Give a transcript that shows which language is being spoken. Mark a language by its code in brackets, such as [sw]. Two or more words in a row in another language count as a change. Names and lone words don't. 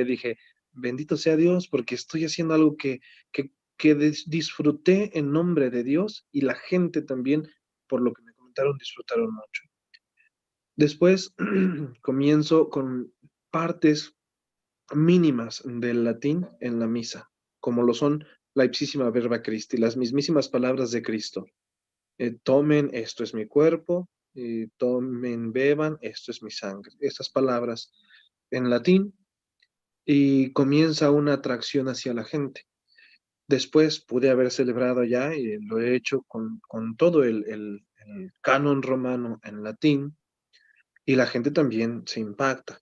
[es] Dije, bendito sea Dios, porque estoy haciendo algo que disfruté en nombre de Dios y la gente también, por lo que me comentaron, disfrutaron mucho. Después comienzo con partes mínimas del latín en la misa, como lo son la [la] ipsísima verba Christi, [es] las mismísimas palabras de Cristo. Tomen, esto es mi cuerpo, tomen, beban, esto es mi sangre. Estas palabras en latín, y comienza una atracción hacia la gente. Después pude haber celebrado ya, y lo he hecho con todo el canon romano en latín, y la gente también se impacta.